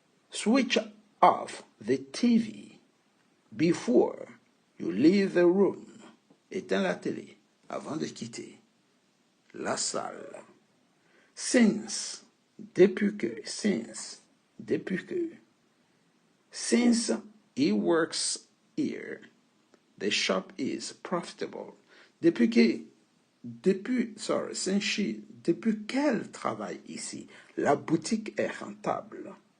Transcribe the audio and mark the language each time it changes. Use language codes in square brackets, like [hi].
[en] Switch off the TV before you leave the room. [fr] Éteins la télé avant de quitter la salle. [en] Since, [fr] depuis que, [en] since he works here, the shop is profitable. [fr] Depuis qu'elle travaille ici, la boutique est rentable.